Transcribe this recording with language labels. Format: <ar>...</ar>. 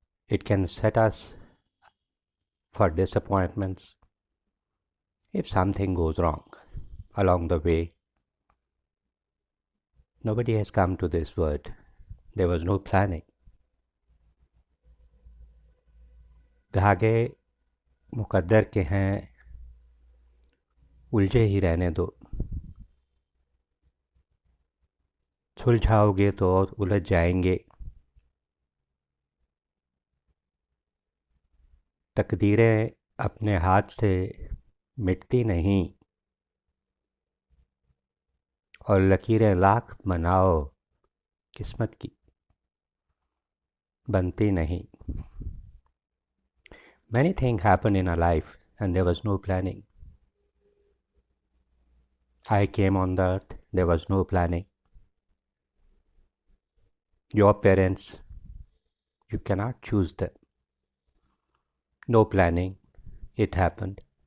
<en>It can set us for disappointments if something goes wrong along the way. Nobody has come to this world. There was no planning.</en> <hi>धागे मुकद्दर के हैं, उलझे ही रहने दो. सुलझाओगे तो और उलझ जाएंगे. तकदीरें अपने हाथ से मिटती नहीं, और लकीरें लाख बनाओ, किस्मत की बनती नहीं.</hi> <en>Many things happened in our life and there was no planning. I came on the earth, there was no planning. Your parents, you cannot choose them. No planning, it happened.</en>